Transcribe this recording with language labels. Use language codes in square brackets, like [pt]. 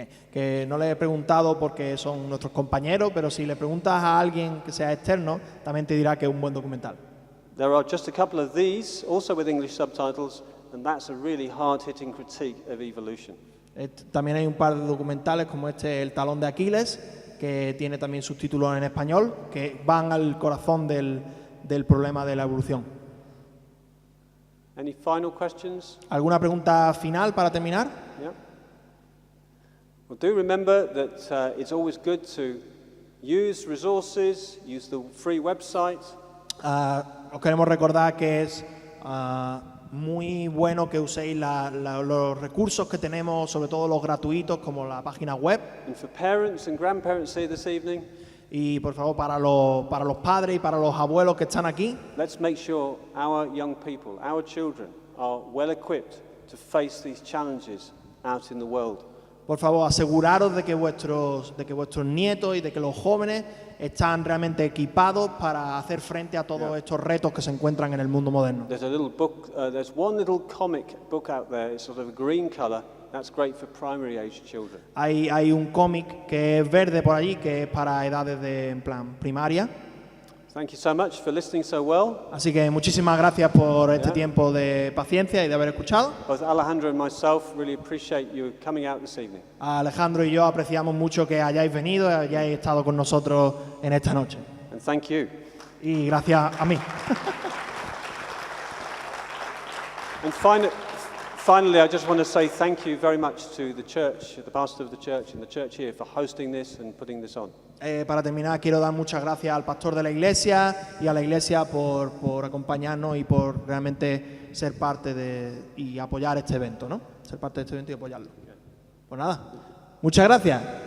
[es] Que no le he preguntado porque son nuestros compañeros, pero si le preguntas a alguien que sea externo, también te dirá que es un buen documental. [en] There are just a couple of these, also with English subtitles, and that's a really hard-hitting critique of evolution. [es] También hay un par de documentales como El talón de Aquiles, que tiene también subtítulos en español, que van al corazón del problema de la evolución. [en] Any final questions? [es] ¿Alguna pregunta final para terminar? [en] Yeah. Well, do remember that it's always good to use resources, use the free website. [es] Os queremos recordar que es muy bueno que uséis los recursos que tenemos, sobre todo los gratuitos, como la página web. [en] And for parents and grandparents here this evening, [es] Y por favor, para los padres y para los abuelos que están aquí, [en] let's make sure our young people, our children, are well equipped to face these challenges out in the world. [es] por favor, aseguraros de que vuestros nietos y de que los jóvenes están realmente equipados para hacer frente a todos estos retos que se encuentran en el mundo moderno. [en] There's a little book, there's one little comic book out there. It's sort of a green color. That's great for primary age children. [es] Hay un cómic que es verde por allí, que es para edades en plan primaria. [en] Thank you so much for listening so well. [es] Así que muchísimas gracias por este tiempo de paciencia y de haber escuchado. [en] Both Alejandro and myself really appreciate you coming out this evening. [es] Alejandro y yo apreciamos mucho que hayáis venido y hayáis estado con nosotros en esta noche. [en] And thank you. [es] Y gracias a mí. [en] And finally, I just want to say thank you very much to the church, the pastor of the church and the church here for hosting this and putting this on. [es] Para terminar, quiero dar muchas gracias al pastor de la iglesia y a la iglesia por acompañarnos y por realmente ser parte y apoyar este evento, ¿no? Ser parte de este evento y apoyarlo. Pues nada, muchas gracias.